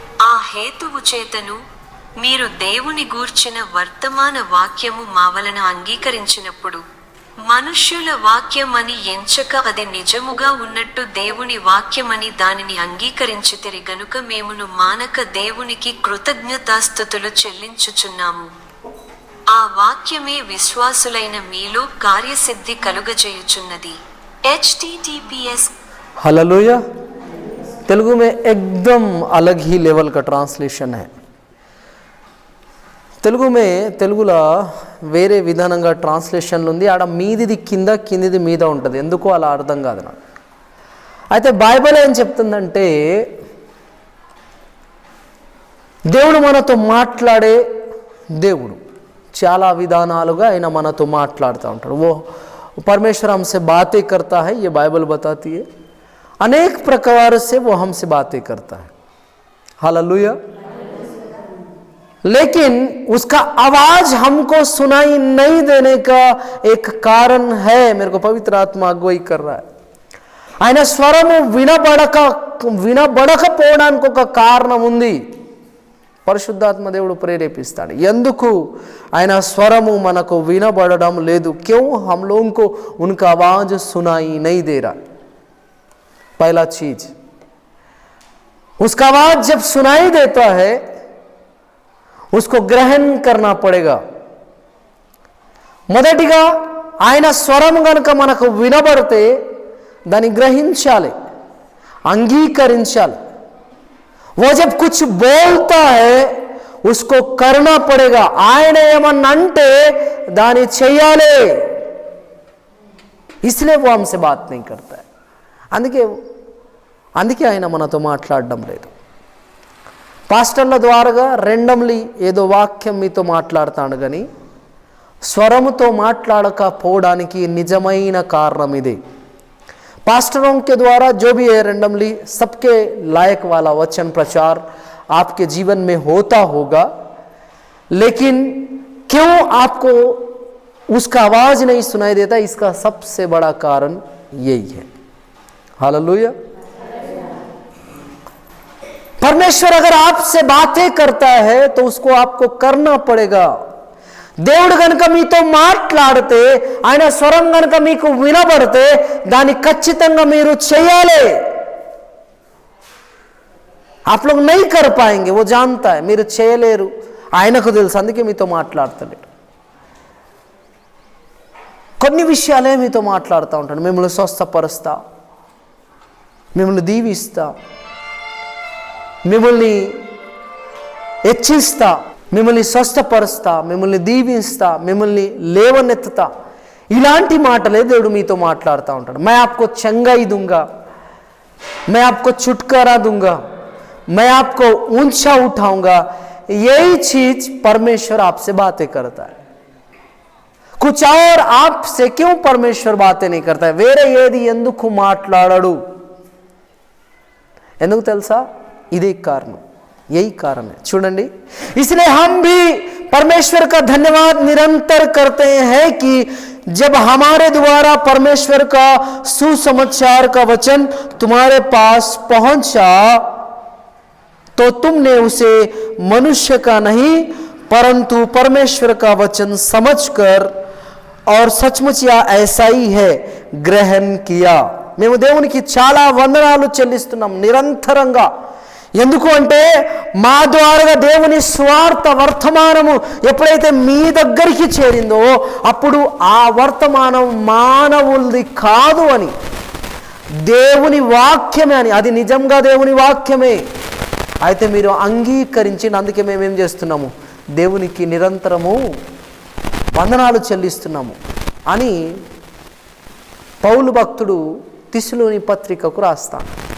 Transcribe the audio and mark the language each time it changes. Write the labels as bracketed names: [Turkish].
[Telugu] ఆ హేతువు చేతను మీరు దేవుని గూర్చిన వర్తమాన వాక్యము మా వలన అంగీకరించినప్పుడు మనుష్యుల వాక్యమని ఎంచక అది నిజముగా ఉన్నట్టు దేవుని వాక్యమని దానిని అంగీకరించితిరి గనుక మేమును మానక దేవునికి కృతజ్ఞతాస్తుతులు చెల్లించుచున్నాము। ఆ వాక్యమే విశ్వాసులైన మీలో కార్యసిద్ధి కలుగజేయుచున్నది। https। [Hindi] हालेलुया। तेलुगु में एकदम अलग ही लेवल का ट्रांसलेशन है। [Telugu] తెలుగులో వేరే విధానంగా ట్రాన్స్లేషన్లు ఉంది। ఆడ మీదిది కింద, కిందిది మీద ఉంటుంది, ఎందుకో అలా అర్థం కాదు నాకు। అయితే బైబిల్ ఏం చెప్తుందంటే, దేవుడు మనతో మాట్లాడే దేవుడు, చాలా విధానాలుగా ఆయన మనతో మాట్లాడుతూ ఉంటాడు। [Hindi] वो परमेश्वर हमसे बातें करता है, ये बाइबल बताती है। अनेक प्रकार से वो हमसे बातें करता है। हालेलुया। लेकिन उसका आवाज हमको सुनाई नहीं देने का एक कारण है, मेरे को पवित्र आत्मा अगुवाई कर रहा है। [Telugu] ఆయన స్వరము వినబడకపోవడానికి ఒక కారణం ఉంది। పరిశుద్ధాత్మ దేవుడు ప్రేరేపిస్తాడు। ఎందుకు ఆయన స్వరము మనకు వినబడడం లేదు? [Hindi] क्यों हम लोगों को उनका आवाज सुनाई नहीं दे रहा? पहला चीज, उसका आवाज जब सुनाई देता है उसको ग्रहण करना पड़ेगा। [Telugu] మొదటిగా ఆయన స్వరం గనుక మనకు వినబడితే దాన్ని గ్రహించాలి, అంగీకరించాలి। [Hindi] वो जब कुछ बोलता है उसको करना पड़ेगा। [Telugu] ఆయన ఏమన్నా అంటే దాన్ని చేయాలి। [Hindi] इसलिए वो हमसे बात नहीं करता है। [Telugu] అందుకే ఆయన మనతో మాట్లాడడం లేదు। పాస్టర్ల ద్వారాగా రెండమ్లీ ఏదో వాక్యం మీతో మాట్లాడతాడు, కానీ స్వరముతో మాట్లాడకపోవడానికి నిజమైన కారణం ఇదే। [Hindi] पास्टरों के द्वारा जो भी है रेंडमली सबके लायक वाला वचन प्रचार आपके जीवन में होता होगा, लेकिन क्यों आपको उसका आवाज नहीं सुनाई देता? इसका सबसे बड़ा कारण यही है। हालेलुया। परमेश्वर अगर आपसे बातें करता है तो उसको आपको करना पड़ेगा। [Telugu] దేవుడు గనుక మీతో మాట్లాడితే, ఆయన స్వరం గనుక మీకు వినబడితే దాన్ని ఖచ్చితంగా మీరు చేయాలి। [Hindi] आप लोग नहीं कर पाएंगे, वो जानता है, [Telugu] మీరు చేయలేరు, ఆయనకు తెలుసు, అందుకే మీతో మాట్లాడతలేడు। కొన్ని విషయాలే మీతో మాట్లాడుతూ ఉంటాడు। మిమ్మల్ని స్వస్థపరుస్తా, మిమ్మల్ని దీవిస్తా, మిమ్మల్ని హెచ్చిస్తా, మిమ్మల్ని స్వస్థపరుస్తా, మిమ్మల్ని దీవిస్తా, మిమ్మల్ని లేవనెత్తుతా, ఇలాంటి మాటలే దేవుడు మీతో మాట్లాడుతూ ఉంటాడు. [Hindi] मैं आपको चंगाई दूंगा, मैं आपको छुटकारा दूंगा, मैं आपको ऊंचा उठाऊंगा. यही चीज परमेश्वर आपसे बातें करता है. कुछ और आपसे क्यों परमेश्वर बातें नहीं करता है? [Telugu] వేరే ఏది ఎందుకు మాట్లాడడు? ఎందుకు తెలుసా? ఇదే కారణం, [Hindi] यही कारण है. చూడండి, इसलिए हम भी परमेश्वर का धन्यवाद निरंतर करते हैं कि जब हमारे द्वारा परमेश्वर का सुसमाचार का वचन तुम्हारे पास पहुंचा तो तुमने उसे मनुष्य का नहीं परंतु परमेश्वर का वचन समझकर और सचमुच या ऐसा ही है ग्रहण किया. [Telugu] మేము దేవునికి చాలా వందనాలు చెల్లిస్తున్నాం నిరంతరంగా. ఎందుకు అంటే మా ద్వారా దేవుని స్వార్థ వర్తమానము ఎప్పుడైతే మీ దగ్గరికి చేరిందో అప్పుడు ఆ వర్తమానం మానవులది కాదు అని, దేవుని వాక్యమే అని, అది నిజంగా దేవుని వాక్యమే అయితే మీరు అంగీకరించి, అందుకే మేమేం చేస్తున్నాము, దేవునికి నిరంతరము వందనాలు చెల్లిస్తున్నాము అని పౌలు భక్తుడు తిస్సలోని పత్రికకు రాస్తాడు.